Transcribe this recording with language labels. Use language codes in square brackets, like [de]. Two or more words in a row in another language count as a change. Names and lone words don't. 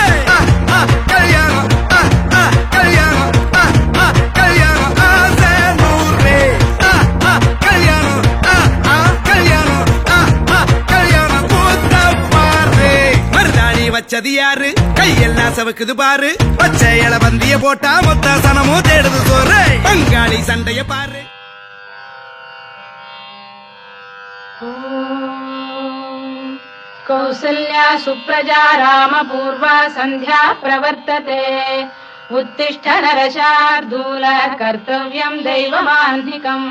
[ta] கல்யாணம் கல்யாணம் கல்யாணம் ஆசை நூறு, கல்யாணம் கல்யாணம் கல்யாணம் கூத்த பாரு। மருதாணி வச்சது யாரு, கையெல்லாம் சவுக்குது பாரு, பச்சை இல பந்திய போட்டா மொத்த சனமும் தேடுது சோறு, பங்காளி சண்டைய பாரு। [sa] कौसल्या सुप्रजा रामपूर्वा सन्ध्या प्रवर्तते, उत्तिष्ठ नरशार्दूल कर्तव्यं दैवमाह्निकम्।